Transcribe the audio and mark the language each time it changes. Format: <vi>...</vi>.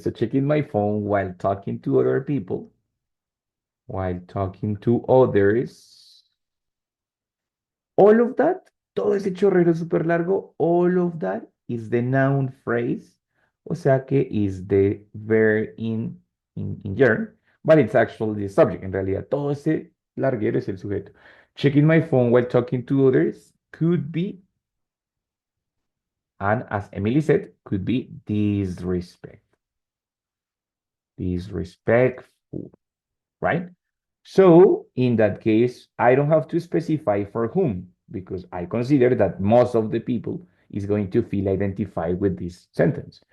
<en>So checking my phone while talking to other people, while talking to others. All of that,</en> <es>todo ese chorrero súper largo,</es> <en>all of that is the noun phrase,</en> <es>o sea que</es> <en>is the verb in germ, but it's actually the subject.</en> <es>En realidad, todo ese larguero es el sujeto.</es> <en>Checking my phone while talking to others could be, and as Emily said, could be disrespectful, right? So in that case, I don't have to specify for whom because I consider that most of the people is going to feel identified with this sentence.</en>